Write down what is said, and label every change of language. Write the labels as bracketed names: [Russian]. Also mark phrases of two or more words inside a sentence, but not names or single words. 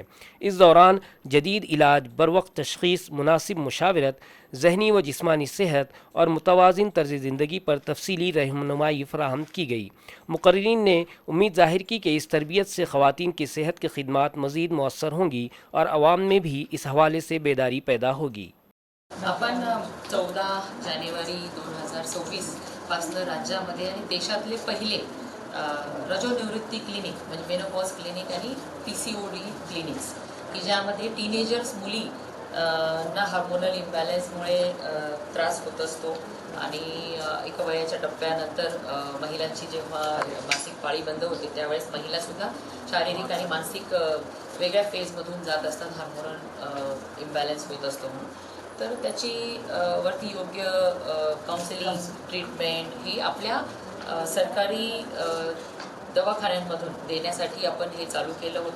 [Urdu] اس دوران جدید علاج، بروقت تشخیص، مناسب مشاورت، ذہنی و جسمانی صحت اور متوازن طرز زندگی پر تفصیلی رہنمائی فراہم کی گئی۔ مقررین نے امید ظاہر کی کہ اس تربیت سے خواتین کی صحت کی خدمات مزید مؤثر ہوں گی اور عوام میں بھی اس حوالے سے بیداری پیدا ہوگی۔ [Marathi] आपण 14 जानेवारी 2024 पासून राज्यामध्ये आणि देशातले पहिले रजोनिवृत्ती क्लिनिक म्हणजे [English] menopause clinic [Marathi] आणि [English] PCOD clinics [Marathi] की ज्यामध्ये टीनेजर्स मुली ना [English] hormonal imbalance-mule [Marathi] त्रास होत असतो आणि एका वयाच्या टप्प्यानंतर महिलांची जेव्हा मासिक पाळी बंद होते त्यावेळेस महिलासुद्धा शारीरिक आणि मानसिक वेगळ्या फेजमधून जात असतात [English] hormonal imbalance [Marathi] होत असतो म्हणून तर त्याची वरती योग्य [English] counselling treatment [Marathi] ही आपल्या सरकारी दवाखान्यांमधून देण्यासाठी आपण हे चालू केलं होतं.